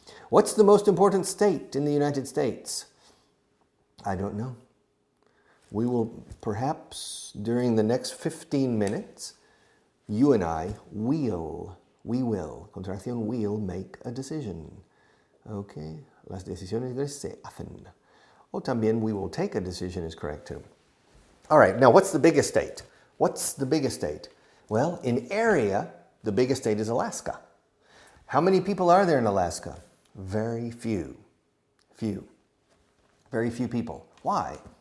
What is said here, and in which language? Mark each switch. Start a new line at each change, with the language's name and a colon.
English: What's the most important state in the United States? I don't know. We will perhaps, during the next 15 minutes, you and I we will, contracción will make a decision. Okay?
Spanish: Las decisiones se hacen. O también
English: we will take a decision is correct too. All right, now what's the biggest state? What's the biggest state? Well, in area, the biggest state is Alaska. How many people are there in Alaska? Very few. Very few people. Why?